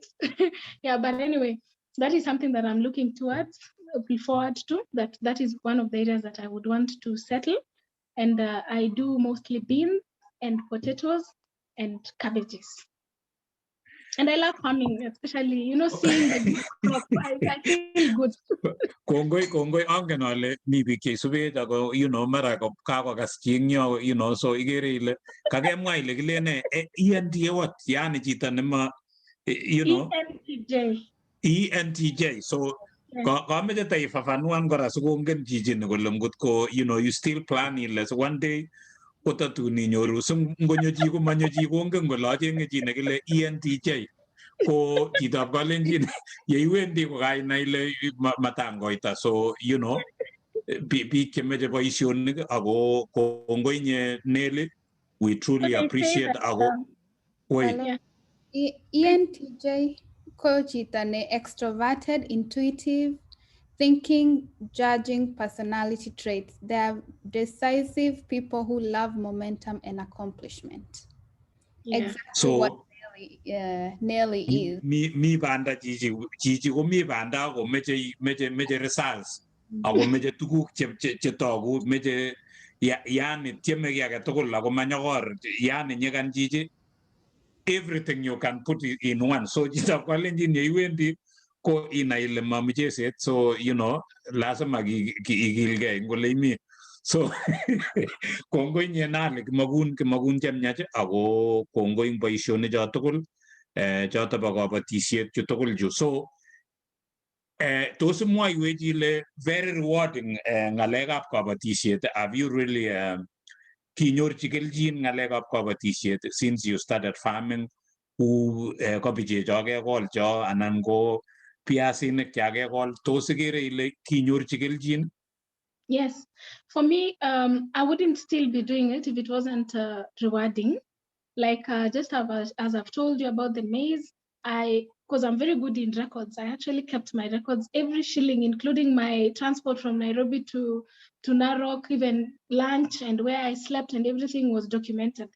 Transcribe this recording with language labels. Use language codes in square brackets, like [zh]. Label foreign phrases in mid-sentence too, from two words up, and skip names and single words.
[en] Yeah, but anyway, that is something that I'm looking forward to. That is one of the areas that I would want to settle. And I do mostly beans and potatoes and cabbages. And I love farming, especially, seeing the crop. I feel good. [kln] Kongoi angen ale mi biik cheisubech ako mara kakokas chingyo so igere ile kakemwa ile kilene ENT what yani chito nema ENTJ so kameche taifafanuan kora sikongen chichini kole ngotko [en] you still plan [kln] ile so one day kotatun inyoru ngonyo chi komanyo chi kongen kole achenge chi nekile ENTJ ko chitab kalenjin yeiwendi kokainai ile matangoita so biik chemeche boisionik ako kongoi nye Nelly, [en] we truly appreciate [kln] ako ENTJ ko chito ne [en] extroverted, intuitive, thinking, judging personality traits. They are decisive people who love momentum and accomplishment. Yeah. Exactly what Nelly is. [kln] Mi banda chichi ko mi banda ako meche results ako meche tuguk chetogu meche yani tieme ki age tugul ako manyokor yani nyekan chichi [en] everything you can put in one [kln] so chitab kalenjin yeiwendi ko inai ile mamicheset so lazima ikilgei eng ole imi so kongoi nye Nali kimakun chemyach ako kongoi eng boisionik cho tugul choto bo kabatisiet chu tugul chu so tos imwoiwech ile [en] very rewarding [kln] ng'alekab kabatisiet. [en] Have you really [kln] kinyorchi kelchin ng'alekab kabatisiet [en] since you started farming [kln] ku kabichecho kekol cho anan ko piasinik chakekol tos ikere ile kinyorchi kelchin? [en] Yes, for me, I wouldn't still be doing it if it wasn't rewarding. Like just as I've told you about the maize, because I'm very good in records, I actually kept my records, every shilling, including my transport from Nairobi to Narok, even lunch and where I slept and everything was documented.